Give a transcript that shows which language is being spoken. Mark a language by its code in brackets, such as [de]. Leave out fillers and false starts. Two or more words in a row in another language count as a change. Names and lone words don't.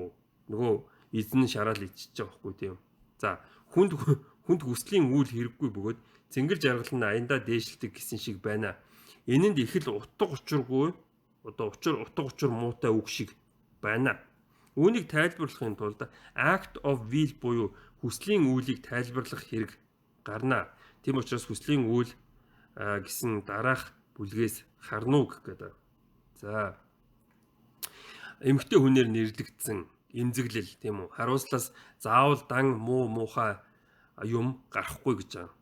[mn] Нөгөө эзэн нь шараал ичиж байгаа байхгүй тийм. За хүнд хүслийн үйл хэрэггүй бөгөөд цэнгэр жаргал нь аяндаа дээшилдэг гэсэн шиг байна. Энэнд их л утга учиргүй одоо утга учир муутай үг шиг байна. Үүнийг тайлбарлахын тулд [en] act of will [mn] буюу хүслийн үйлийг тайлбарлах хэрэг гарна. Тийм учраас хүслийн үйл гэсэн дараах бүлгээс харна уу гэдэг. За. Эмгтэй хүнээр нэрлэгдсэн эмзэглэл тийм үү. Харуулслаас заавал дан муу муухай юм гарахгүй гэж байна.